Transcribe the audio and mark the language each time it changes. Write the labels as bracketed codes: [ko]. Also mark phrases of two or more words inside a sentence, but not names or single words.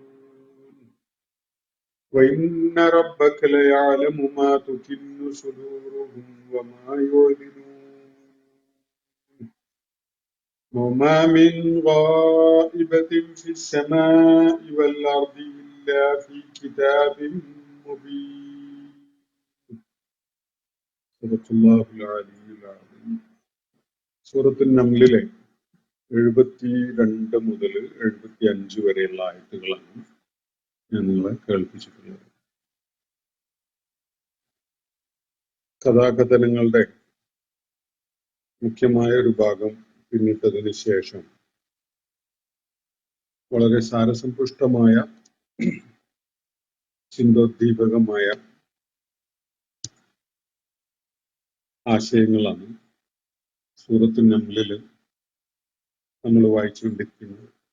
[ar] وإن ربك ليعلم ما تكن صدورهم وما يعلنون وما من غائبة في السماء والأرض إلا في كتاب مبين. صدق الله العلي العظيم. [ml] സൂറത്തുൽ നംലിലെ 72 മുതൽ 75 വരെയുള്ള ആയത്തുകളാണ് ഞാൻ നിങ്ങളെ കേൾപ്പിച്ചിട്ടുള്ളത്. കഥാകഥനങ്ങളുടെ മുഖ്യമായ ഒരു ഭാഗം പിന്നിട്ടതിന് ശേഷം വളരെ സാരസമ്പുഷ്ടമായ ചിന്തോദ്ദീപകമായ ആശയങ്ങളാണ് സൂറത്തുൽ നംലിൽ നമ്മൾ വായിച്ചുകൊണ്ടിരിക്കുന്നത്.